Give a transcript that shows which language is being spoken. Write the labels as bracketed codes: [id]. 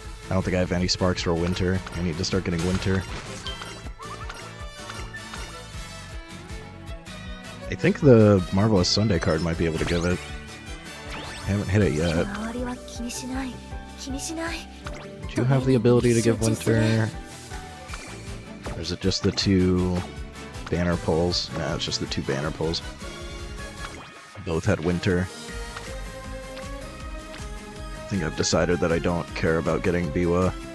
[en] I don't think I have any sparks for winter. I need to start getting winter. I think the Marvelous Sunday card might be able to give it. I haven't hit it yet. [ja] 周りは気にしない気にしない。 [en] Do you have the ability to give winter? Or is it just the 2 banner pulls? Nah, it's just the 2 banner pulls. Both had winter. I think I've decided that I don't care about getting Biwa.